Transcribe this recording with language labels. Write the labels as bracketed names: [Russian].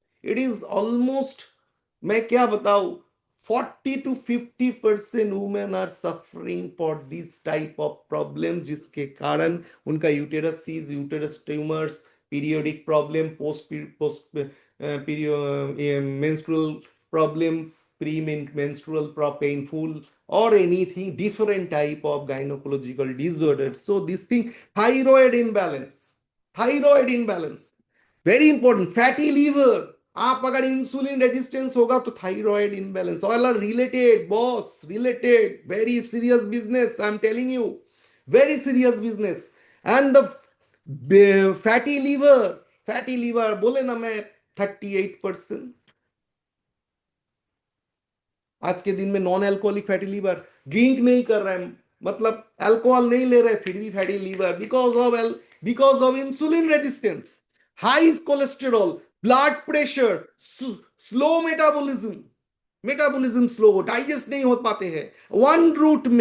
[English] it is almost, [Hindi] मैं क्या बताऊं, [English] 40 to 50% women are suffering for this type of problem, [Hindi] जिसके कारण उनका [English] Uterus seize, uterus tumours, periodic problem, post post menstrual problem, pre menstrual painful, or anything different type of gynecological disorder. So this thing, thyroid imbalance very important. Fatty liver, [Hindi] आप अगर insulin resistance होगा तो [English] Thyroid imbalance, all are related boss, related, very serious business, I am telling you, very serious business. And the fatty liver [Hindi] बोले ना मैं, [English] 38% [Hindi] आज के दिन में [English] non alcoholic fatty liver, [Hindi] drink नहीं कर रहे हैं, मतलब अल्कोहल नहीं ले रहे, [English] फिर भी fatty liver, because of insulin resistance, high cholesterol, blood pressure, slow metabolism slow, [Hindi] digest नहीं हो पाते हैं।